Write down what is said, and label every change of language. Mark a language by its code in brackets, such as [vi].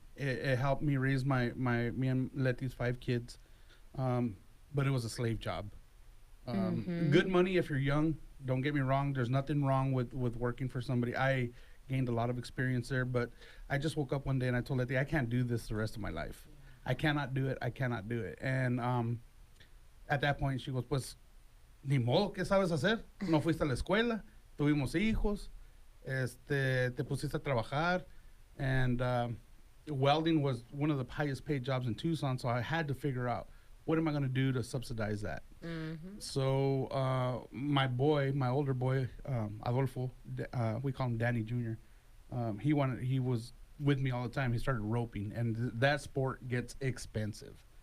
[en] It helped me raise me and Letty's 5 kids. But it was a slave job. Good money if you're young. Don't get me wrong. There's nothing wrong with working for somebody. I gained a lot of experience there, but I just woke up one day and I told Letty, I can't do this the rest of my life. I cannot do it. I cannot do it. And at that point, she goes, [es] pues, ni modo, ¿qué sabes hacer? No fuiste a la escuela, tuvimos hijos, te pusiste a trabajar, [en] and welding was one of the highest paid jobs in Tucson, so I had to figure out, what am I going to do to subsidize that? So my older boy, Adolfo, we call him Danny Jr., he was with me all the time. He started roping, and that sport gets expensive.